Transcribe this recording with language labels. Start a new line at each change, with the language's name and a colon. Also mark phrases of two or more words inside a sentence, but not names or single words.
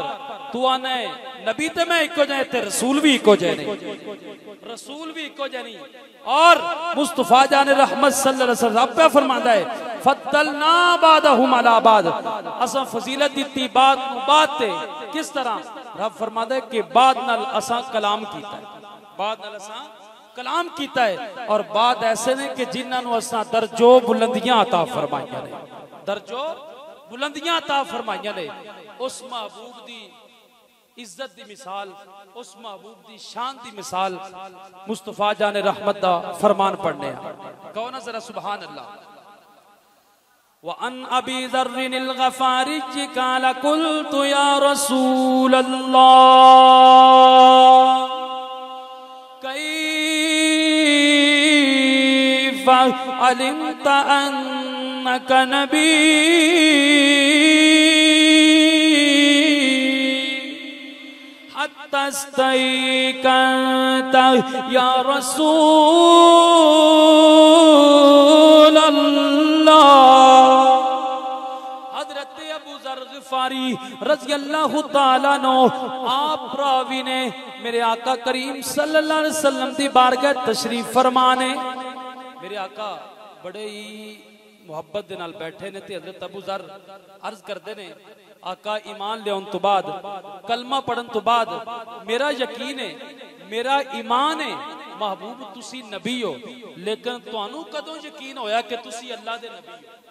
Punjabi: تو آنے نبی تے میں اکو جئے تھے، رسول بھی اکو جئے نہیں، رسول بھی اکو جئے نہیں. اور مصطفیٰ جانِ رحمت
Arabic: صلى الله عليه وسلم
Punjabi: پے فرماتا ہے
Arabic: فضلنا بعضهم على بعض,
Punjabi: اساں فضیلت دی بات بات تے. کس طرح؟ رب فرماتا ہے کہ بعض نال اساں کلام کیتا ہے، بعض نال اساں کلام کیتا ہے. اور بعض ایسے نیں کہ جنہاں اساں درجے بلندیاں عطا فرمائیاں نیں، درجے بلندیاں عطا فرمائیاں نیں. اس محبوب دی عزت دی مثال، اس محبوب دی شان دی مثال مصطفیٰ جانِ رحمت دا فرمان پڑھنے کہو نا ذرا
Arabic: سبحان الله. وعن أبي ذر الغفاري قال قلت يا رسول الله كيف علمت أنك نبي يا رسول الله.
Punjabi: حضرت ابو ذر غفاری
Arabic: رضي الله تعالى
Punjabi: نوں آپ راوی نیں میرے آقا کریم
Arabic: صلى الله عليه وسلم
Punjabi: دی بارگاہ تشریف فرمانے. میرے آقا بڑے ہی محبت دے نال بیٹھے نیں تے حضرت ابو ذر عرض کرتے نیں آقا ایمان لیاون توں بعد، کلمہ پڑھن توں بعد میرا یقین ہے، میرا ایمان ہے محبوب تسی نبی ہو، لیکن تہانوں کدوں یقین ہویا کہ تسی اللہ دے نبی ہو?